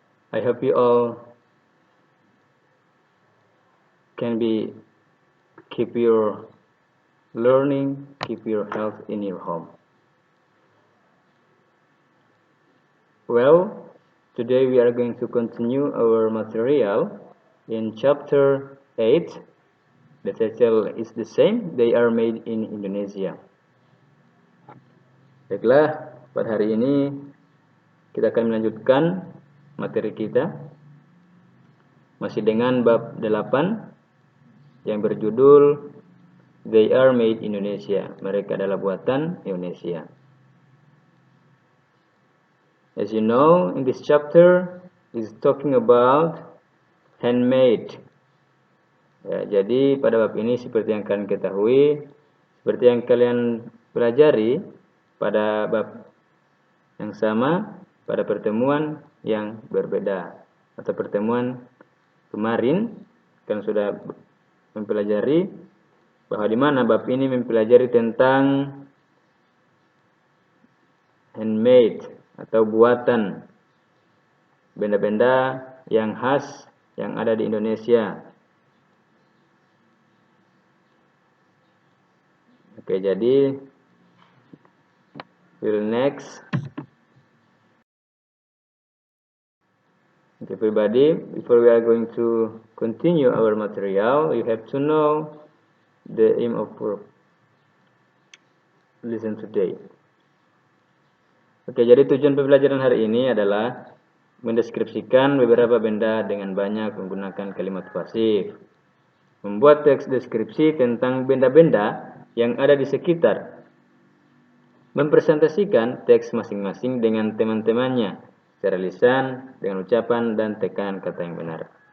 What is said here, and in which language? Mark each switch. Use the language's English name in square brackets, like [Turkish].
[English] I hope you all can keep your learning, keep your health in your home. Well, today we are going to continue our material in chapter 8. The title is the same, they are made in Indonesia. [Indonesian] Baiklah, pada hari ini kita akan melanjutkan materi kita masih dengan bab 8 yang berjudul They are made in Indonesia. Mereka adalah buatan Indonesia. [English] As you know, in this chapter is talking about handmade. [Indonesian] Ya, jadi pada bab ini seperti yang kalian ketahui, seperti yang kalian pelajari pada bab yang sama pada pertemuan yang berbeda atau pertemuan kemarin kalian sudah mempelajari bahwa di mana bab ini mempelajari tentang handmade atau buatan benda-benda yang khas yang ada di Indonesia. Oke, jadi [English] we'll next. Okay, everybody, before we are going to continue our material, you have to know the aim of our lesson today. [Indonesian] Oke, jadi tujuan pembelajaran hari ini adalah mendeskripsikan beberapa benda dengan banyak menggunakan kalimat pasif. Membuat teks deskripsi tentang benda-benda yang ada di sekitar. Mempresentasikan teks masing-masing dengan teman-temannya secara lisan, dengan ucapan dan tekanan kata yang benar.